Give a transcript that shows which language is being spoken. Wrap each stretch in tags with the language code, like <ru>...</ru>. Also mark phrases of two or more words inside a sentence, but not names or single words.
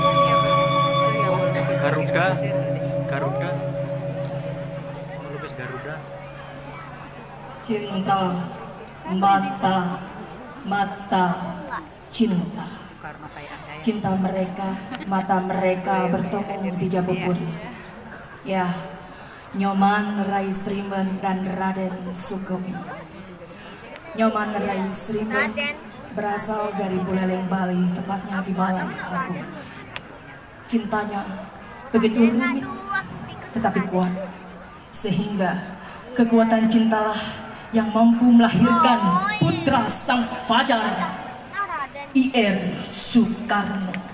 <id>Garuda. Melukis Garuda. Cinta, mata, cinta. Cinta mereka, mata mereka bertemu di Jabopuri. Ya, Nyoman Rai Srimen dan Raden Sukomi. Nyoman Rai Srimen berasal dari Buleleng, Bali, tepatnya di Balai Agung. Cintanya begitu rumit, tetapi kuat. Sehingga kekuatan cintalah yang mampu melahirkan putra sang fajar, Ir Soekarno.</id>